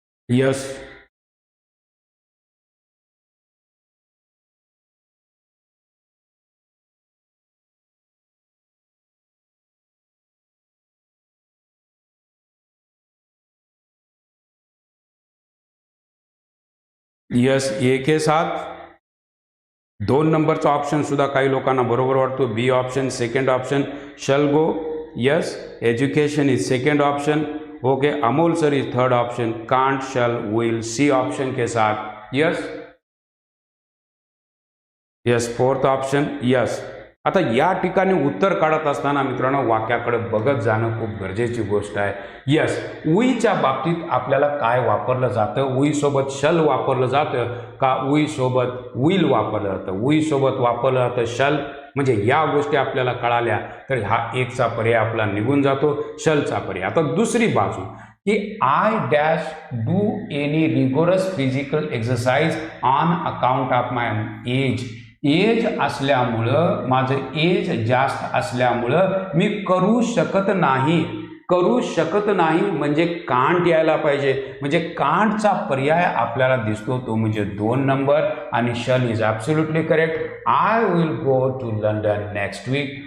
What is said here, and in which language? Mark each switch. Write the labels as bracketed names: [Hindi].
[Marathi] Yes, yes, ए के साथ 2 नंबरचा option सुद्धा काही लोकांना बरोबर वाटतो. [English] B option second option. Shall go. Yes, education is second option. Okay, Amol sir is third option. Can't, shall, will, C option के साथ. Yes, yes, fourth option. Yes. [Marathi] आता या ठिकाणी उत्तर काढत असताना मित्रांनो वाक्याकडे बघत जाणं खूप गरजेची गोष्ट आहे. यस, उईच्या बाबतीत आपल्याला काय वापरलं जातं? उई सोबत शल वापरलं जातं का उई सोबत विल वापरलं जातं? उई सोबत वापरलं जातं शल. म्हणजे या गोष्टी आपल्याला कळाल्या तर हा एकचा पर्याय आपला निघून जातो, शलचा पर्याय. आता दुसरी बाजू की [English] I dash do any rigorous physical exercise on account of my age. [Marathi] Age असल्यामुळं, माझं एज जास्त असल्यामुळं मी करू शकत नाही. करू शकत नाही म्हणजे कांट यायला पाहिजे. म्हणजे कांटचा पर्याय आपल्याला दिसतो तो म्हणजे 2 नंबर. [English] आणि shall is absolutely correct. I will go to London next week.